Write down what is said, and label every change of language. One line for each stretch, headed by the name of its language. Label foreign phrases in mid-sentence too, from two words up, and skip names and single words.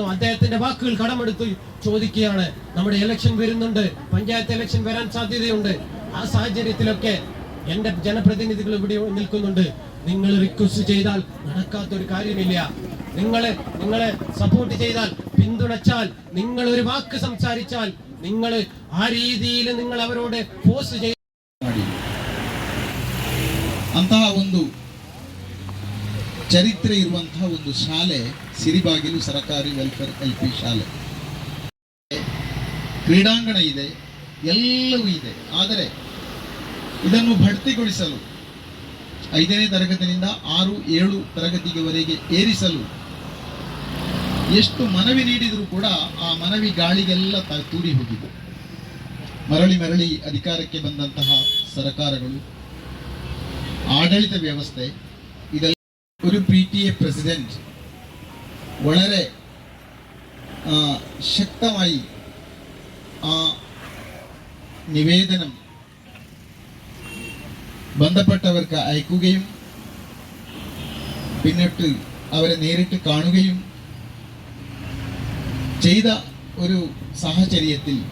Malayalam: അദ്ദേഹത്തിന്റെ വാക്കുകൾ കടമെടുത്ത് ചോദിക്കുകയാണ്. നമ്മുടെ ഇലക്ഷൻ വരുന്നുണ്ട്, പഞ്ചായത്ത് ഇലക്ഷൻ വരാൻ സാധ്യതയുണ്ട്. ആ സാഹചര്യത്തിലൊക്കെ എന്റെ ജനപ്രതിനിധികൾ ഇവിടെ നിൽക്കുന്നുണ്ട്. നിങ്ങൾ റിക്വസ്റ്റ് ചെയ്താൽ നടക്കാത്തൊരു കാര്യമില്ല. നിങ്ങളെ സപ്പോർട്ട് ചെയ്താൽ, പിന്തുണച്ചാൽ, നിങ്ങൾ ഒരു വാക്ക് സംസാരിച്ചാൽ, നിങ്ങൾ ആ രീതിയിൽ നിങ്ങൾ
Kannada: ಅವರೋಡೆ ಫೋರ್ಸ್ ಮಾಡಿ ಅಂತಹ ಒಂದು ಚರಿತ್ರೆ ಇರುವಂತಹ ಒಂದು ಶಾಲೆ ಸಿರಿಬಾಗಿಲು ಸರ್ಕಾರಿ ವೆಲ್ಫೇರ್ LP ಶಾಲೆ. ಕ್ರೀಡಾಂಗಣ ಇದೆ, ಎಲ್ಲವೂ ಇದೆ. ಆದರೆ ಇದನ್ನು ಬಡ್ತಿಗೊಳಿಸಲು 5ನೇ ತರಗತಿಯಿಂದ 6, 7 ತರಗತಿಯವರೆಗೆ ಏರಿಸಲು ಎಷ್ಟು ಮನವಿ ನೀಡಿದರೂ ಕೂಡ ಆ ಮನವಿ ಗಾಳಿಗೆಲ್ಲ ತೂರಿ ಹೋಗಿದೆ. ಮರಳಿ ಅಧಿಕಾರಕ್ಕೆ ಬಂದಂತಹ ಸರ್ಕಾರಗಳು, ಆಡಳಿತ ವ್ಯವಸ್ಥೆ, ಇದೆಲ್ಲ
Malayalam: ഒരു PTA പ്രസിഡന്റ് വളരെ ശക്തമായി ആ നിവേദനം ബന്ധപ്പെട്ടവർക്ക് അയക്കുകയും പിന്നിട്ട് അവരെ നേരിട്ട് കാണുകയും ചെയ്ത ഒരു സാഹചര്യത്തിൽ